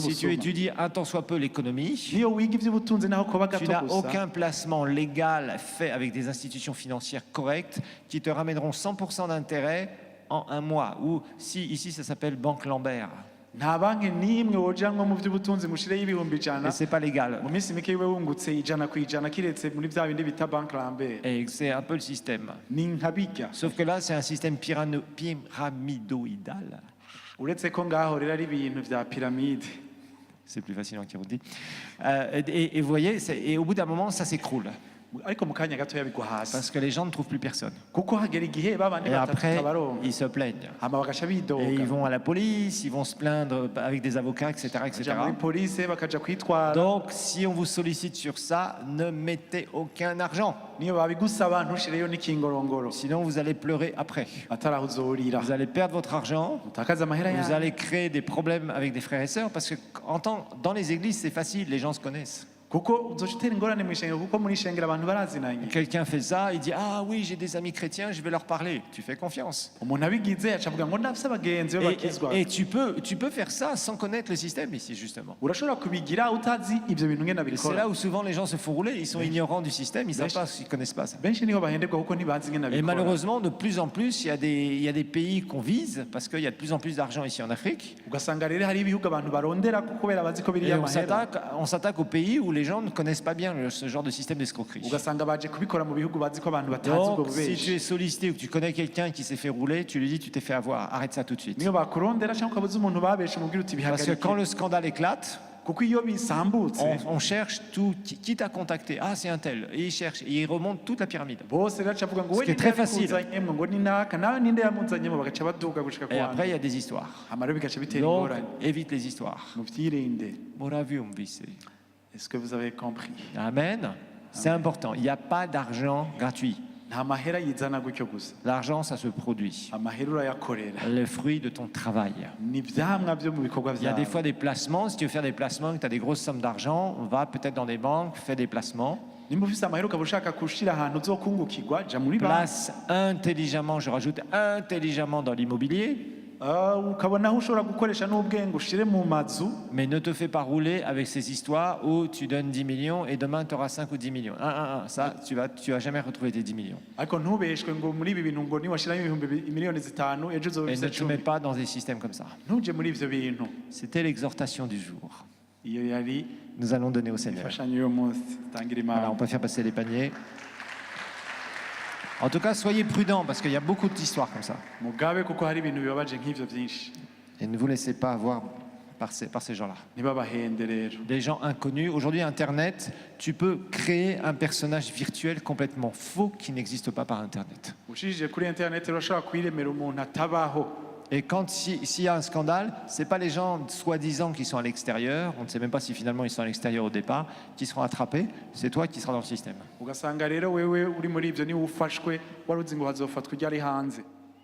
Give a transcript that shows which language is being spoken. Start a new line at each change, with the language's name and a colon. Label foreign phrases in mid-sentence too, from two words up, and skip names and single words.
French: Si tu
Rundi: n'ubusuma
French: étudies un tant soit peu l'économie,
Rundi: niyo wiga ivy'ubutunzi naho koba
French: tu
Rundi: gato
French: n'as
Rundi: gusa
French: aucun placement légal fait avec des institutions financières correctes qui te ramèneront 100% d'intérêt en un mois. Ou si ici, ça s'appelle Banque Lambert.
Rundi: nta banki n'imwe wojanwa mu vy'ubutunzi ngo ushireyo ibihumbi 100
French: Et c'est pas légal.
Rundi: mu minsi mike iwe wungutse 100% kiretse muri vya bindi bita bank Lambert
French: Et c'est un peu le système.
Rundi: ni nka bijya
French: Sauf que là, c'est un système pyramidoïdal.
Rundi: uretse ko ngaho rero ari ibintu vya piramide
French: C'est plus facile en kirundi. Et vous voyez, et au bout d'un moment, ça s'écroule.
Rundi: ariko mu kanya gato yabigwa hasi
French: Parce que les gens ne trouvent plus personne.
Rundi: kuko hagera igihe babandi
French: Et
Rundi: batatu
French: après,
Rundi: tabaronka
French: ils se plaignent.
Rundi: hama bagaca
French: Et
Rundi: bidoga
French: ils vont à la police, ils vont se plaindre avec des avocats, etc.
Rundi: baja muri police bakaja kwitwara
French: Donc, si on vous sollicite sur ça, ne mettez aucun argent.
Rundi: niyo babigusaba ntushireyo n'ikingorongoro
French: Sinon, vous allez pleurer après.
Rundi: ataraho uzorira
French: Vous allez perdre votre argent.
Rundi: utakaza amahera
French: Vous
Rundi: yawe
French: allez créer des problèmes avec des frères et sœurs parce que dans les églises, c'est facile, les gens se connaissent.
Rundi: kuko uzoca utera ingorane mu ishengero kuko muri ishengero abantu barazinanye.
French: Quelqu'un fait ça, il dit ah oui j'ai des amis chrétiens, je vais leur parler. Tu fais confiance.
Rundi: Umuntu abigize aca avuga ngo ndafise abagenzi bakizwa.
French: Et tu peux faire ça sans connaître le système ici justement.
Rundi: Urashobora kubigira utazi ivyo bintu ngena
French: C'est
Rundi: bikora.
French: là où souvent les gens se font rouler, ils sont ignorants du système, ils savent pas, ils connaissent pas ça.
Rundi: Benshi niho bahenderwa kuko ntibazi ngena
French: Et
Rundi: bikora.
French: malheureusement, de plus en plus, il y a des pays qu'on vise parce qu'il y a de plus en plus d'argent ici en Afrique.
Rundi: Ugasanga rero hari ibihugu abantu barondera kuko kubera bazi ko biri
French: Et
Rundi: y'amahera.
French: on s'attaque aux pays où les gens ne connaissent pas bien ce genre de système d'escroquerie.
Rundi: Ugasanga baje kubikora mu bihugu bazi ko abantu batazi ubwo
French: Donc, si tu
Rundi: bubeshi.
French: es sollicité ou que tu connais quelqu'un qui s'est fait rouler, tu lui dis tu t'es fait avoir, arrête ça tout de suite.
Rundi: Niyo bakurondera cyangwa ukabuza umuntu babeshe mubwira uti
French: Parce que quand
Rundi: bihagarike.
French: le scandale éclate,
Rundi: Kuko iyo bisambutse
French: on cherche tout, qui t'a contacté. Ah, c'est un tel. Et il cherche, et il remonte toute la pyramide.
Rundi: bose rero aca avuga ngo
French: Ce
Rundi: we
French: qui est très facile.
Rundi: yakuzanyemo ngo ni naka nawe ninde yamunzanyemo bagaca baduga gushika
French: Et après, il y
Rundi: kwa
French: a des histoires.
Rundi: amaro bigaca bitera
French: Donc,
Rundi: ingorane.
French: évite les histoires.
Rundi: Muvyirinde. Moravium vice.
French: Est-ce que vous avez compris? Amen. C'est important. Il n'y a pas d'argent gratuit.
Rundi: Nta mahera yizana gutyo gusa.
French: L'argent, ça se produit.
Rundi: Amahera urayakorera.
French: Le fruit de ton travail.
Rundi: Ni ivyamwa vyo mu bikorwa
French: Il y a des
Rundi: vyawe.
French: fois des placements. Si tu veux faire des placements, que tu as des grosses sommes d'argent, on va peut-être dans des banques, fais des placements.
Rundi: Nimba ufise amahera ukaba ushaka gushira ahantu uzokungukirwa ja muri banki.
French: Place intelligemment, je rajoute intelligemment dans l'immobilier,
Rundi: ukabona aho ushobora gukoresha n'ubwenge ushire mu mazu.
French: mais ne te fais pas rouler avec ces histoires où tu donnes 10 millions et demain tu auras 5 ou 10 millions. Ça, tu vas jamais retrouver tes 10 millions.
Rundi: Ariko ntubeshwe ngo muri ibi bintu ngo niwashiraho ibihumbi miliyoni 5 ejo uzoba
French: Et ne
Rundi: ufise
French: te mets
Rundi: 10.
French: pas dans des systèmes comme ça.
Rundi: Ntuje muri ivyo bintu.
French: C'était l'exhortation du jour.
Rundi: Iyo yari
French: Nous allons donner au Seigneur.
Rundi: imfashanyo y'uwo munsi tangira
French: Voilà,
Rundi: imana.
French: on peut faire passer les paniers. En tout cas, soyez prudents parce qu'il y a beaucoup d'histoires comme ça.
Rundi: Mugabe kuko hari ibintu bibabaje nk'ivyo byinshi.
French: Et ne vous laissez pas avoir par ces gens-là.
Rundi: Ntibabahende rero.
French: Des gens inconnus. Aujourd'hui, Internet, tu peux créer un personnage virtuel complètement faux qui n'existe pas par Internet.
Rundi: Ushije kuri internet urashobora kwiremera umuntu atabaho.
French: Et quand s'il y a un scandale, ce n'est pas les gens soi-disant qui sont à l'extérieur, on ne sait même pas si finalement ils sont à l'extérieur au départ, qui seront attrapés, c'est toi qui seras dans le système.
Rundi: Ugasanga rero wewe uri muri ivyo niwe ufashwe wari uzi ngo hazofatwa ujya ari hanze.